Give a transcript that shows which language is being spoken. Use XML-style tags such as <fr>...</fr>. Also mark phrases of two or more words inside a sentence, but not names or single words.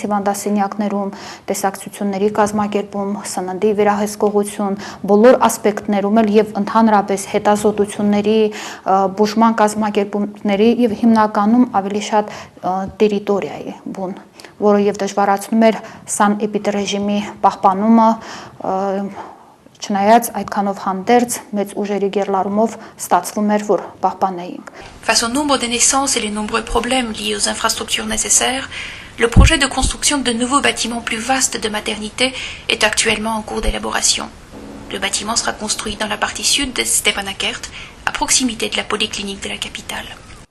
<hy>հիվանդասենյակներում, տեսակցությունների կազմակերպում, սննդի վերահսկողություն, բոլոր ասպեկտներում էլ եւ ընդհանրապես հետազոտությունների բուժման կազմակերպումների եւ հիմնականում ավելի շատ տերիտորիայի բուն, որը եւ դժվարացնում էր սանէպիդռեժիմի պահպանումը Չնայած այդքանով հանդերձ մեծ ուժերի գերլարումով ստացվում էր, որ պահպանեինք։</hy> <fr>Face au nombre de naissances et les nombreux problèmes liés aux infrastructures nécessaires, le projet de construction de nouveaux bâtiments plus vastes de maternité est actuellement en cours d'élaboration. Le bâtiment sera construit dans la partie sud de Stepanakert, à proximité de la polyclinique de la capitale.</fr>